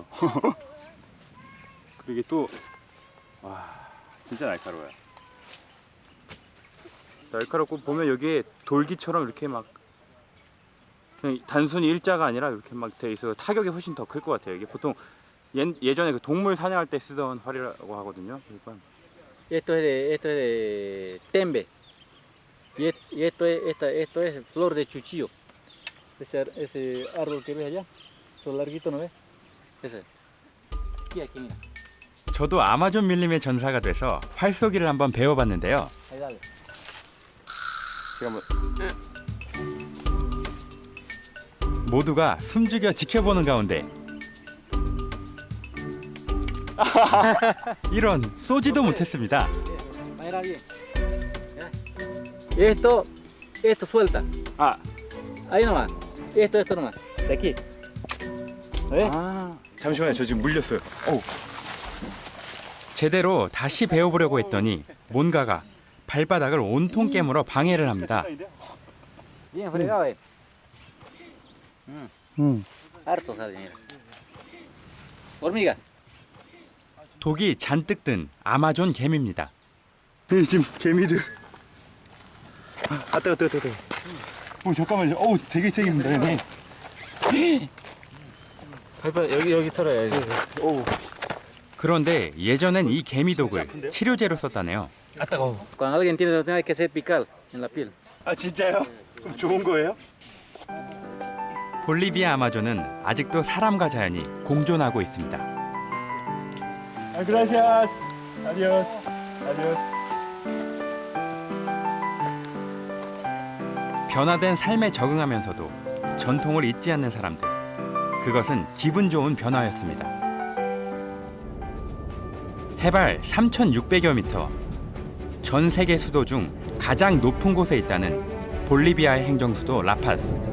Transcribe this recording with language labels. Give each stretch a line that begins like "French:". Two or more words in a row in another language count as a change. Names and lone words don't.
Korean: 그리고 이게 또 진짜 날카로워요. 날카롭고 보면 여기에 돌기처럼 이렇게 막 그냥 단순히 일자가 아니라 이렇게 막 돼 있어서 타격이 훨씬 더 클 것 같아요. 이게 보통 예전에 그 동물 사냥할 때 쓰던 활이라고 하거든요. 그러니까
Spanish: Esto es de tembe. Y esto es flor de chuchillo. Ese árbol que ves allá, son larguito, ¿no ves? Ese. Aquí, mira.
Korean: 저도 아마존 밀림의 전사가 돼서 활쏘기를 한번 배워봤는데요.
Spanish: Ahí dale.
Korean: 제가 뭐 모두가 숨죽여 지켜보는 가운데 이런 쏘지도 못했습니다.
Spanish: Esto suelta. Ahí nomás. Esto nomás. De aquí.
Korean: 잠시만요. 저 지금 물렸어요. 제대로 다시 배워보려고 했더니 뭔가가 발바닥을 온통 깨물어 방해를 합니다.
Spanish: Bien fregado, Harto sale, mira. Hormiga.
Korean: 독이 잔뜩 든 아마존 개미입니다. 지금 개미들. 뜨거. 오 잠깐만요. 오 되게 세입니다 형님. 여기 털어야지. 오. 그런데 예전엔 이 개미독을 치료제로 썼다네요. 아 따가워.
Spanish: Cuando alguien tiene la hay que hacer picar en la piel.
Korean: 아 진짜요? 그럼 좋은 거예요? 볼리비아 아마존은 아직도 사람과 자연이 공존하고 있습니다. 아,
Spanish: gracias. Adiós. Adiós.
Korean: 변화된 삶에 적응하면서도 전통을 잊지 않는 사람들. 그것은 기분 좋은 변화였습니다. 해발 3,600여 미터, 전 세계 수도 중 가장 높은 곳에 있다는 볼리비아의 행정수도 라파스.